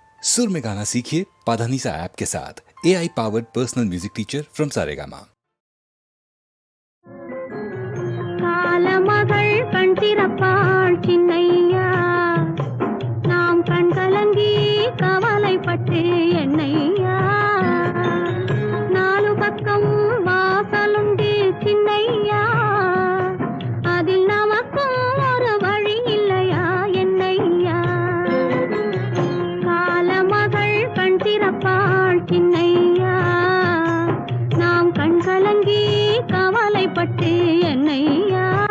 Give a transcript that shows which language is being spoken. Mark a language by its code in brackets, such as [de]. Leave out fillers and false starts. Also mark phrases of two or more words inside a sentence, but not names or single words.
[hi] सुर में गाना सीखिए पाधानीसा ऐप के साथ। [en] AI powered personal music teacher from [hi] सारेगामा। [ta] காலமகள் கண் திறப்பாள் சின்னையா, நாம் கண் கலங்கி கவலைப்பட்டு என்னையா, நாலு பக்கம் வாசலுண்டு சின்னையா, அதில் நமக்கும் ஒரு வழி இல்லையா என்னையா, காலமகள் கண் திறப்பாள் சின்னையா, நாம் கண் கலங்கி கவலைப்பட்டு என்னையா.